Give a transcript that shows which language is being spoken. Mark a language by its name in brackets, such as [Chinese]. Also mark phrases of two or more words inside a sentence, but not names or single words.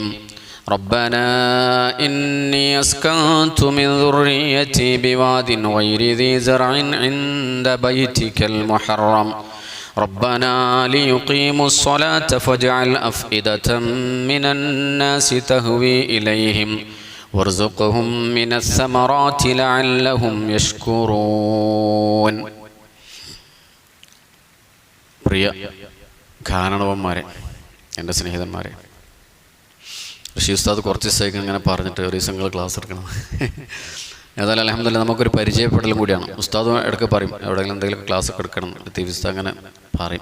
[Arabic] ربنا إني أسكنت من ذريتي بواد غير ذي زرع عند بيتك المحرم ربنا ليقيموا الصلاة فاجعل أفئدة من الناس تهوي إليهم وارزقهم من الثمرات لعلهم يشكرون. [Malayalam] പ്രിയ ഗാനവന്മാരെ, എൻ്റെ സ്നേഹിതന്മാരെ, ഋഷി ഉസ്താദ് കുറച്ച് ദിവസത്തേക്ക് ഇങ്ങനെ പറഞ്ഞിട്ട് ഒരു ദിവസം നിങ്ങൾ ക്ലാസ് എടുക്കണം. ഏതായാലും അൽഹംദുലില്ലാഹ് നമുക്കൊരു പരിചയപ്പെടലും കൂടിയാണ്. ഉസ്താദ് ഇടയ്ക്ക് പറയും എവിടെയെങ്കിലും എന്തെങ്കിലും ക്ലാസ് ഒക്കെ എടുക്കണം, ഉസ്താദ് അങ്ങനെ പറയും.